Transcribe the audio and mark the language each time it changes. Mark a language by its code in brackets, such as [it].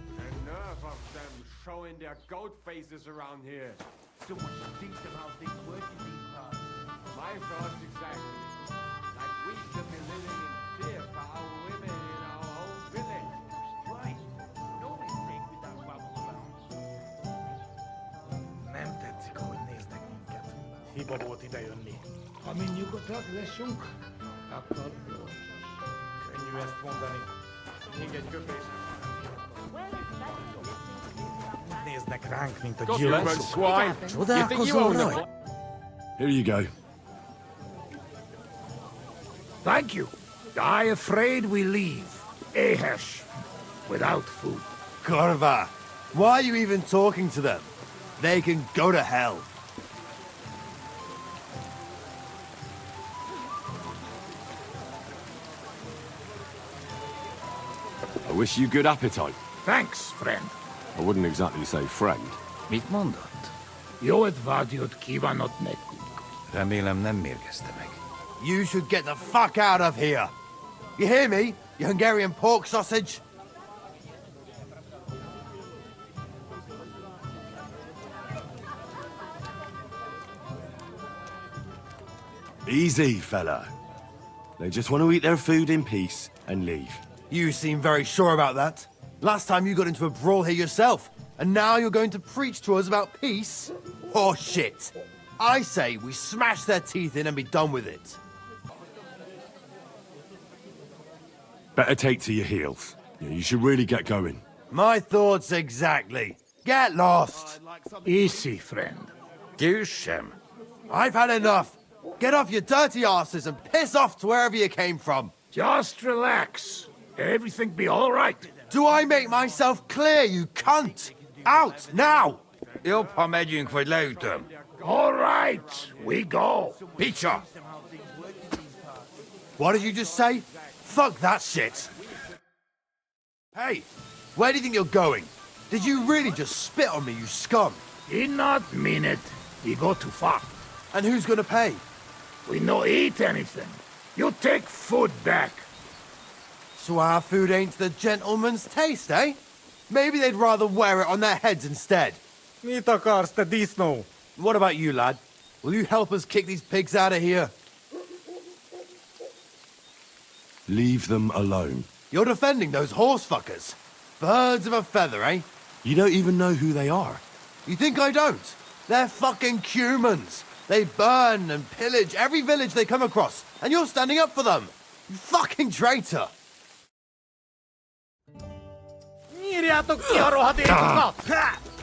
[en] The nerve of them showing their goat faces around here. Someone should teach them how things work in these parts. My thoughts exactly. Like we should be living in fear for our women in our own village. Right. No mistake with that babble around. [hu] Nem tetszik, ahogy néznek minket. Hiba volt idejönni. Amin nyugodtak leszünk, akkor jó. Könnyű ezt mondani. Még egy köpés. Úgy néznek ránk, mint a gyilkosok. [en] Swine. [hu] Csodálkozol rajtuk? [en] Here you go. Thank you. I afraid we leave. Ahesh. Without food. Korva, why are you even talking to them? They can go to hell. I wish you good appetite. Thanks, friend. I wouldn't exactly say friend. [hu] Mit mondott? Jó edvádiót kívánott nekünk. Remélem nem mérgezte meg. [en] You should get the fuck out of here. You hear me, you Hungarian pork sausage? Easy, fella. They just want to eat their food in peace and leave. You seem very sure about that. Last time you got into a brawl here yourself, and now you're going to preach to us about peace? Oh shit. I say we smash their teeth in and be done with it. Better take to your heels. Yeah, you should really get going. My thoughts exactly. Get lost. Easy, friend. [hu] Győzzem! [en] I've had enough. Get off your dirty asses and piss off to wherever you came from. Just relax. Everything be all right. Do I make myself clear, you cunt? Out, now! [hu] Jobb, ha megyünk, vagy leütöm. [en] All right, we go. [hu] Picsa! [en] What did you just say? Fuck that shit. Hey, where do you think you're going? Did you really just spit on me, you scum? He not mean it. He go too far. And who's gonna pay? We no eat anything. You take food back. So our food ain't the gentleman's taste, eh? Maybe they'd rather wear it on their heads instead. [hu] Mit akarsz, te disznó? [en] What about you, lad? Will you help us kick these pigs out of here? Leave them alone. You're defending those horse fuckers. Birds of a feather, eh? You don't even know who they are. You think I don't? They're fucking humans. They burn and pillage every village they come across, and you're standing up for them. You fucking traitor. [hu] Nyírjátok ki a rohadékokat!